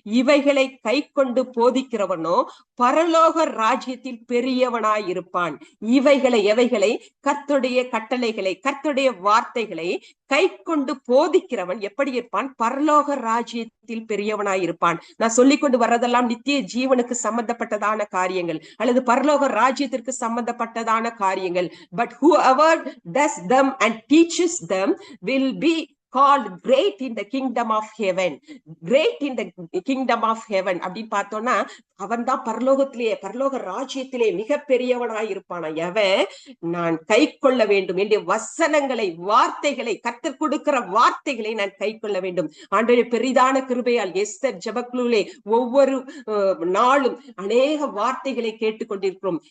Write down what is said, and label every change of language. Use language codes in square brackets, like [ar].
[ta] இவைகளை கை கொண்டு போதிக்கிறவனோ பரலோக ராஜ்யத்தில் பெரியவனாய் இருப்பான். எவைகளை? கர்த்தருடைய கட்டளைகளை, கர்த்தருடைய வார்த்தைகளை கை கொண்டு போதிக்கிறவன் எப்படி இருப்பான்? பரலோக ராஜ்யத்தில் பெரியவனாய் இருப்பான். நான் சொல்லிக் கொண்டு வர்றதெல்லாம் நித்திய ஜீவனுக்கு சம்பந்தப்பட்டதான காரியங்கள், அல்லது பரலோக ராஜ்யத்திற்கு சம்பந்தப்பட்டதான காரியங்கள். [en] But whoever does them and teaches them will be called great in the kingdom of heaven. Great in the kingdom of heaven [ta] அப்படின்னு பார்த்தோம்னா, அவன் தான் பரலோக ராஜ்யத்திலே மிக பெரியவனாய் இருப்பானா? எவன்? நான் கை கொள்ள வேண்டும், என்னுடைய வசனங்களை, வார்த்தைகளை, கர்த்தர் கொடுக்கிற வார்த்தைகளை நான் கை கொள்ள வேண்டும். ஆண்டவருடைய பெரிதான கிருபையால் எஸ்தர் ஜெபக்குழுவிலே ஒவ்வொரு நாளும் அநேக வார்த்தைகளை கேட்டுக்கொண்டிருக்கிறோம்.